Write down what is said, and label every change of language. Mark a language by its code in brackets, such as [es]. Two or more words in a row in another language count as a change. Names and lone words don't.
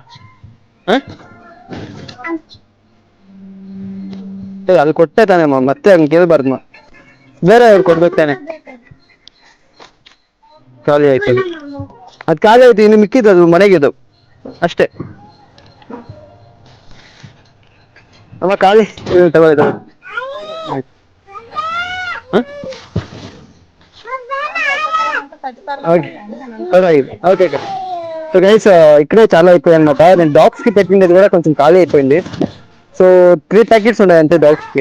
[kn] ಅದು ಕೊಟ್ಟೆ ತಾನೆ, ಮತ್ತೆ ಹಂಗೆ ಕೇಳ್ಬಾರ್ದು, ಬೇರೆ ಕೊಡ್ಬೇಕು ತಾನೆ. ಖಾಲಿ ಆಯ್ತು, ಅದು ಖಾಲಿ ಆಯ್ತು, ಇನ್ನು ಮಿಕ್ಕಿದ್ದು ಅದು ಮನೆಗೆ ಅಷ್ಟೇ. ಅಮ್ಮ ಖಾಲಿ ತಗೊಳ್ಳಿ. [en] okay so guys, [te] ఇక్కడే చాలా అయిపోయాయి అనమాట. నేను డాగ్స్ కి పెట్టిండేది కూడా కొంచెం ఖాళీ అయిపోయింది. సో 3 ప్యాకెట్స్ ఉన్నాయి అంతే డాగ్స్ కి.